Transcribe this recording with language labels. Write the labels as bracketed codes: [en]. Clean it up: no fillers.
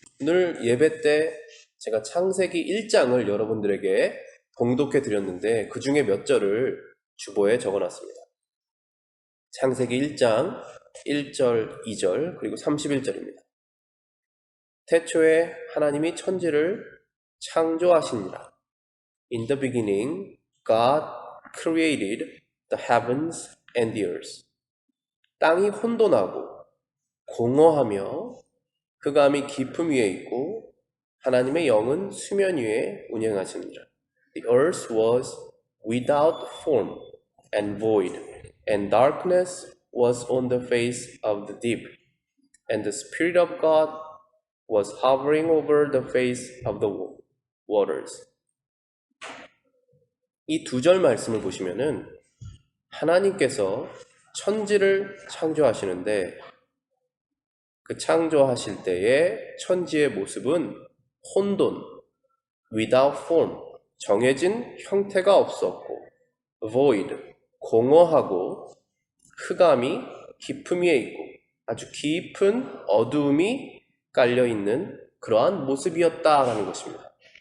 [ko] 오늘 예배 때 제가 창세기 1장을 여러분들에게 봉독해 드렸는데 그 중에 몇 절을 주보에 적어놨습니다. 창세기 1장 1절, 2절, 그리고 31절입니다. 태초에 하나님이 천지를 창조하시니라. [en] In the beginning, God created the heavens and the earth. [ko] 땅이 혼돈하고 공허하며 흑암이 깊음 위에 있고 하나님의 영은 수면 위에 운행하시니라. [en] The earth was without form and void, and darkness was on the face of the deep, and the Spirit of God was hovering over the face of the waters. [ko] 이 두 절 말씀을 보시면은 하나님께서 천지를 창조하시는데 그 창조하실 때의 천지의 모습은 혼돈, [en] without form, [ko] 정해진 형태가 없었고, void, 공허하고 흑암이 깊음 위에 있고 아주 깊은 어두움이 깔려있는 그러한 모습이었다라는 것입니다.